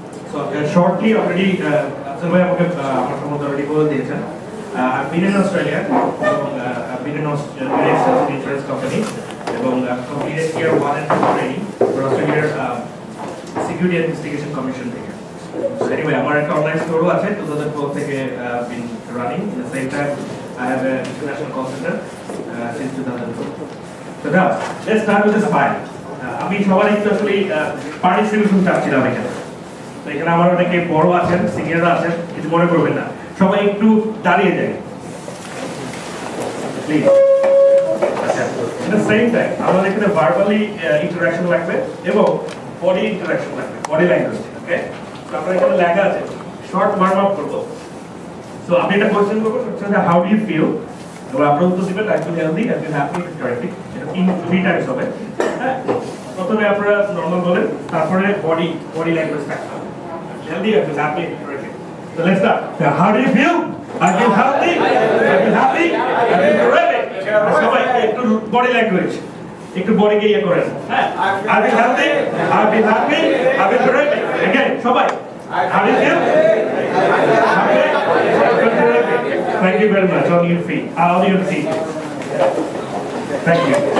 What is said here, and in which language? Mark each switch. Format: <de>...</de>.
<bn>So shortly already Afzal ভাই আমাকে আমার সম্বন্ধে অলরেডি বলে দিয়েছেন।</bn> <en>I've been in Australia, I've been in Australia insurance company</en> <bn>এবং</bn> <en>completed year 1 and 2 training for Australia's Security Investigation Commission</en> <bn>থেকে।</bn> <en>So anyway,</en> <bn>আমার একটা অনলাইন স্টোরও আছে 2012 থেকে</bn> <en>been running. At the same time, I have an international call center since 2004. So now, let's start with the spine.</en> <bn>আমি সবার একটু আসলে participation চাচ্ছিলাম এখানে। তো এখানে আমার অনেকে বড় আছেন, সিনিয়ররা আছেন, কিছু মনে করবেন না। সবাই একটু দাঁড়িয়ে যায় প্লিজ। আচ্ছা,</bn> <en>at the same time</en> <bn>আমাদের এখানে ভার্বালি ইন্টারঅ্যাকশন লাগবে এবং বডি ইন্টারঅ্যাকশন লাগবে, বডি ল্যাঙ্গুয়েজ। ওকে, তো আপনার এখানে লেখা আছে শর্ট ওয়ার্ম আপ করব। সো আপনি একটা কোশ্চেন করবেন, সেটা</bn> <en>how do you feel,</en> <bn>এবং আপনি উত্তর দিবেন</bn> <en>I feel healthy, I feel happy,</en> <bn>correctly. এটা 3 টাইমস হবে। হ্যাঁ, প্রথমে আপনারা নরমাল বলেন, তারপরে বডি ল্যাঙ্গুয়েজ থাকবে।</bn> <en>Healthy, I feel happy, correctly. So let's start. How do you feel? I feel healthy. I feel happy. I feel terrific.</en> <bn>সবাই একটু বডি ল্যাঙ্গুয়েজ, একটু বডিকে ইয়ে করেন।</bn> <en>হ্যাঁ, I feel healthy. I feel happy. I feel terrific. Again, সবাই। How do you feel? Happy. Terrific. Thank you very much. On your feet. On your feet. Thank you.</en>